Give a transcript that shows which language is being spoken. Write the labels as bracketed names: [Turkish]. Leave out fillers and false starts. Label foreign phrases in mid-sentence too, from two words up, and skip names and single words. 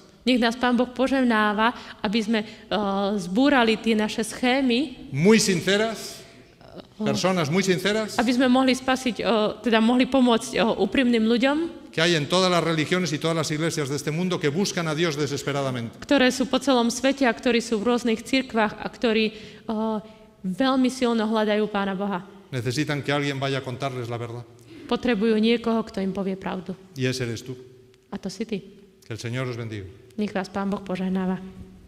[Slovak] Nech nás Pán Boh požehnáva, aby sme zbúrali tie naše schémy, [Spanish] muy sinceras, personas muy sinceras [Slovak] aby sme mohli spasiť, teda mohli pomôcť úprimným ľuďom, [Spanish] que hay en todas las religiones y todas las iglesias de este mundo que buscan a Dios desesperadamente. [Slovak] ktoré sú po celom svete a ktorí sú v rôznych cirkvách a ktorí veľmi silno hľadajú Pána Boha. [Spanish] Necesitan que alguien vaya a contarles la verdad. [Slovak] Potrebujú niekoho, kto im povie pravdu. [Spanish] Y ese eres tú. [Slovak] A to si ty. [Spanish] Que el Señor os bendiga. [Slovak] Nech vás Pán Boh požehnáva.